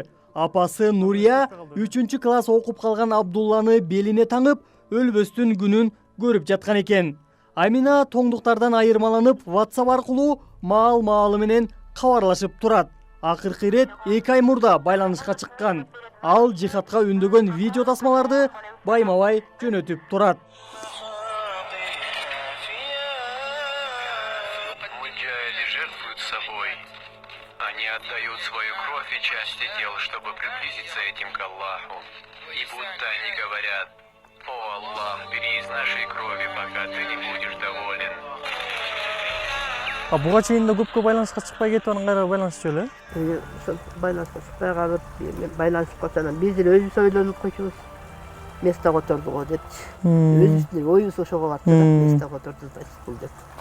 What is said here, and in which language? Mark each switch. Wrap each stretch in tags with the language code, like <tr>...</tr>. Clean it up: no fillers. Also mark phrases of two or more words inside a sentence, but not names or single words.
<ky>Апасы Нурия 3 класс окуп калган Абдулланы белине таңып, өлбөстүн күнүн көрүп жаткан экен. Амина тоңдуктардан айырмаланып, WhatsApp аркылуу маал-маалы менен кабарлашып турат. Акыркы ирет 2 ай мурда байланышка чыккан. Ал жихадка үндөгөн видео тасмаларды байма-бай жөнөтүп турат.</ky> <ru>Они отдают свою кровь и части тел, чтобы приблизиться этим к Аллаху. И будто они говорят: «О Аллах, бери из нашей крови, пока ты не будешь доволен».</ru> <ky>Буга чейин да көпкө байланышка чыкпай кетип анан кайра байланышчу эле? Байланышка чыкпай калып, байланышып калсам, биз деле өзүбүз ойлонуп койчубуз. Место которду го депчи. Өзүбүздүн оюбуз ошого барды да, место которду значит бул деп.</ky>